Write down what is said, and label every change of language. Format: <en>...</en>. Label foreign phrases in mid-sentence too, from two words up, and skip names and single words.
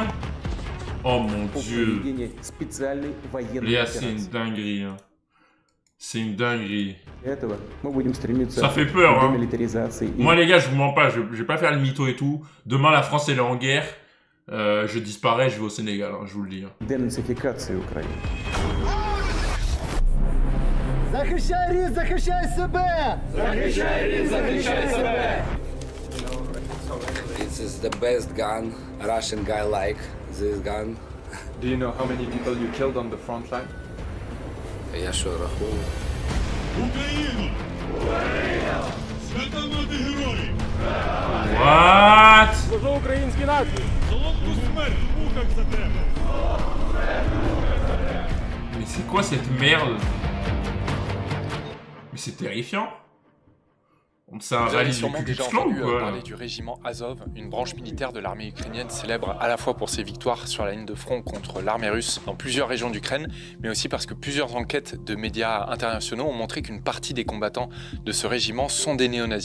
<fr>Oh mon dieu. Léa, c'est une dinguerie. Hein. C'est une dinguerie. Ça fait peur, hein. Moi, les gars, je vous mens pas, je vais pas faire le mytho et tout. Demain, la France, elle est en guerre. Je disparais, je vais au Sénégal, hein, je vous le dis. Hein.</fr> <uk>Захищай рід, захищай себе! Захищай рід, захищай себе!</uk> <en>This is the best gun a Russian guy like this gun. Do you know how many people you killed on the front line?</en> <uk>Я що рахую? Україну! Україна! Свята мати героїв!</uk> <en>What?</en> <uk>Служу українській нації. Солодку смерть в муках за тебе!</uk> <fr>Mais c'est quoi cette merde? Mais c'est terrifiant. C'est un Vous avez rallye du sûrement Ku Klux déjà Klan entendu ou quoi? parler du régiment Azov, une branche militaire de l'armée ukrainienne célèbre à la fois pour ses victoires sur la ligne de front contre l'armée russe dans plusieurs régions d'Ukraine, mais aussi parce que plusieurs enquêtes de médias internationaux ont montré qu'une partie des combattants de ce régiment sont des néo-nazis.</fr>